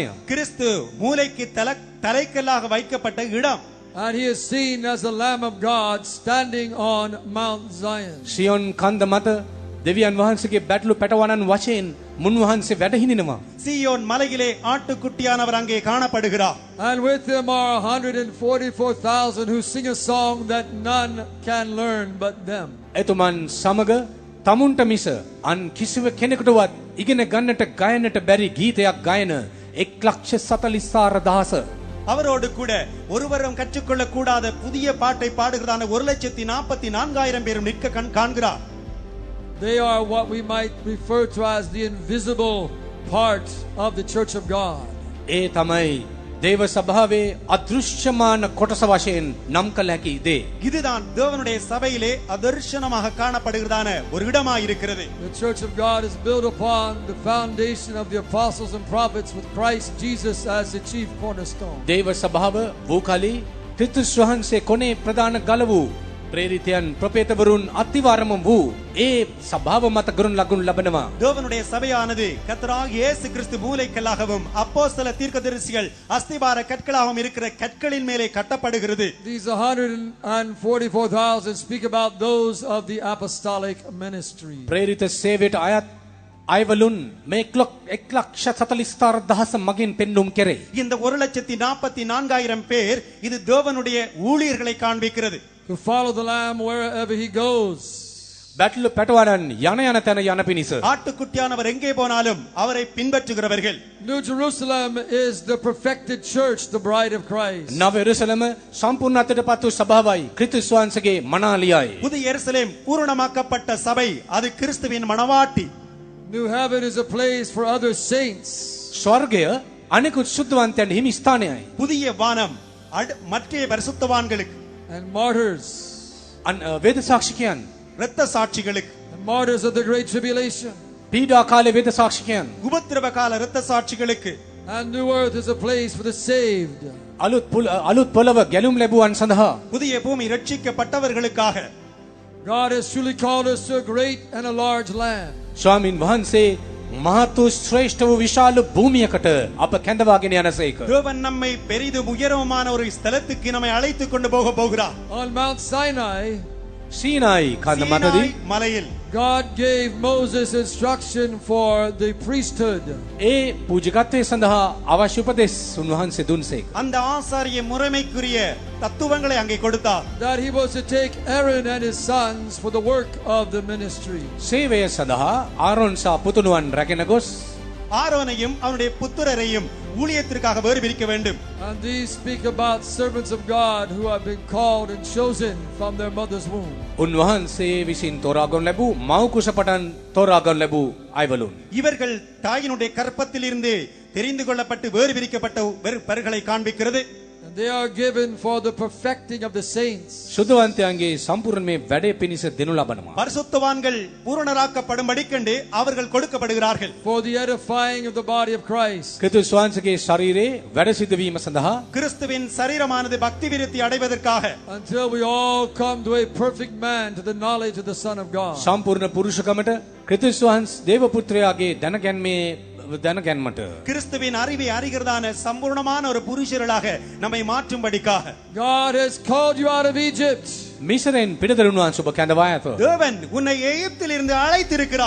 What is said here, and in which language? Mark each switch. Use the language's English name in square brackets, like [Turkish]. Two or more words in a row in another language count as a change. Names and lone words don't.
[Tamil] கிறிஸ்து மூலைக்கு தலைக்கல்லாக வைக்கப்பட்ட இடம். [English] And he is seen as the Lamb of God standing on Mount Zion. [Sinhala] සියොන් කන්ද මත දෙවියන් වහන්සේගේ බැටළු පැටවනන් වශයෙන් මුන්වහන්සේ වැඩහිඳිනවා. [Tamil] சீயோன் மலையிலே ஆட்டுக்குட்டியானவர் அங்கே காணப்படுகிறார். [English] And with him are 144,000 who sing a song that none can learn but them. [Sinhala] එතුමන් සමග තමුන්ට මිස අන් කිසිව කෙනෙකුටවත් ඉගෙන ගන්නට ගයනට බැරි ගීතයක් ගයන 1,44,000 [Tamil] அவரோடு கூட ஒருவரும் கற்றுக்கொள்ள கூடாத புதிய பாட்டை பாடுகிறதான 1,44,000 பேரும் நிற்க காண்கிறார். [English] They are what we might refer to as the invisible part of the Church of God. [Sinhala] ඒ තමයි දේව සභාවේ අදෘශ්‍යමාන කොටස වශයෙන් නම් කළ හැකි දේ. [Tamil] இதுதான் தேவனுடைய சபையிலே அதர்ශனமாக காணப்படுகிறதான ஒரு இடமாய் இருக்கிறது. [English] The Church of God is built upon the foundation of the apostles and prophets with Christ Jesus as the chief cornerstone. [Sinhala] දේව සභාව වූ කලී ක්‍රිස්තුස් වහන්සේ කොනේ ප්‍රධාන ගල වූ ප්‍රේරිතයන් ප්‍රපේතවරුන් අතිවාරම වූ ඒ සභාව මත ගුරුන් ලගුන් ලබනවා. [Tamil] தேவனுடைய சபையானது கர்த்தராகிய இயேசு கிறிஸ்து மூலைக்கல்லாகவும் அப்போஸ்தல தீர்க்கதரிசிகள் அஸ்திபார கற்களாகவும் இருக்கிற கற்களின் மேலே கட்டப்படுகிறது. [English] These 144,000 speak about those of the apostolic ministry. [Sinhala] ප්‍රේරිත සේවයට අයත් අයවලුන් මේ ක්ලොක් 1,44,000 මගින් පෙන්눔 කෙරේ. [Tamil] இந்த 1,44,000 பேர் இது தேவனுடைய ஊழியர்களை காண்பிக்கிறது. [English] who follow the Lamb wherever he goes. [Sinhala] බැටළු පැටවනන් යන තැන යන පිණිස. [Tamil] ஆட்டுக்குட்டியானவர் எங்கே போனாலும் அவரை பின்பற்றுகிறவர்கள். [English] New Jerusalem is the perfected church, the bride of Christ. [Sinhala] නව එරුසලම සම්පූර්ණත්වයට පත් වූ සභාවයි ක්‍රිස්තුස් වහන්සේගේ මනාලියයි. [Tamil] புதிய எருசலேம் பூரணமாக்கப்பட்ட சபை அது கிறிஸ்துவின் மணவாட்டி. [English] New heaven is a place for other saints. [Sinhala] ස්වර්ගය අනිකුත් සුද්ධවන්තයන් හිමි ස්ථානයයි. [Tamil] புதிய வானம் மற்ற பரிசுத்தவான்களுக்கு [English] and martyrs. [Sinhala] වේද සාක්ෂිකයන් [Tamil] இரத்த சாட்சிகளுக்கு [English] The martyrs of the great tribulation. [Sinhala] පීඩා කාලේ වේද සාක්ෂිකයන් [Tamil] உபத்திரவ கால இரத்த சாட்சிகளுக்கு [English] And new earth is a place for the saved. [Sinhala] අලුත් පොළව ගැලුම් ලැබුවන් සඳහා [Tamil] புதிய பூமி ரட்சிக்கப்பட்டவர்களுக்காக [English] God has truly called us to a great and a large land. [Sinhala] ස්වාමින් වහන්සේ මහත් වූ ශ්‍රේෂ්ඨ වූ විශාල භූමියකට අප කැඳවාගෙන යනසේක. [Tamil] தேவன் நம்மை பெரிதும் உயரமான ஒரு ஸ்தலத்துக்கு நம்மை அழைத்துக் கொண்டு போகிறார். [English] On Mount Sinai, [Sinhala] සීනායි කන්ද මතදී [Tamil] சீனாய் மலையில் [English] God gave Moses instruction for the priesthood. [Sinhala] ඒ පූජකත්වයේ සඳහා අවශ්‍ය උපදෙස් උන්වහන්සේ දුන්සේක. [Tamil] அந்த ஆசாரிய முறைமைக்குரிய தத்துவங்களை அங்கே கொடுத்தார். [English] That he was to take Aaron and his sons for the work of the ministry. [Sinhala] සේවය සඳහා ආරොන් සහ පුතුණුවන් රැගෙන ගොස් [Tamil] ஆரோனையும் அவனுடைய புத்திரரையும் ஊழியத்திற்காக வேறு பிரிக்க வேண்டும். [English] And these speak about servants of God who have been called and chosen from their mother's womb. [Sinhala] උන්වහන්සේ විසින් තෝරාගනු ලැබූ මව් කුස පටන් තෝරාගනු ලැබූ අයවලුන්. [Tamil] இவர்கள் தாயினுடைய கற்பத்திலிருந்து தெரிந்து கொள்ளப்பட்டு வேறு பிரிக்கப்பட்ட பெறுகளை காண்பிக்கிறது. [English] And they are given for the perfecting of the saints. [Sinhala] සුද්ධවන්තයන්ගේ සම්පූර්ණ මේ වැඩේ පිණිස දෙනු ලබනවා. [Tamil] பரிசுத்தவான்கள் பூரணராக்கப்படும்படிக்கண்டு அவர்கள் கொடுக்கப்படுகிறார்கள். [English] For the edifying of the body of Christ. [Sinhala] ක්‍රිස්තුස් වහන්සේගේ ශරීරයේ වැඩ සිදු වීම සඳහා [Tamil] கிறிஸ்துவின் சரீரமானது பக்தி விருத்தி அடைவதற்காக [English] Until we all come to a perfect man, to the knowledge of the Son of God. [Sinhala] සම්පූර්ණ පුරුෂකමට ක්‍රිස්තුස් වහන්සේ දේව පුත්‍රයාගේ දැනගැන්මට [Tamil] கிறிஸ்துவின் அறிவை அறிகிறதான சம்பூர்ணமான ஒரு புருஷர்களாக நம்மை மாற்றும்படிக்காக [English] God has called you out of Egypt [Sinhala] මිසරෙන් පිටදරුණු වහන්සේ ඔබ කැඳවා ඇත. [Tamil] தேவன் உன்னை எகிப்திலிருந்து அழைத்திருக்கிறார்.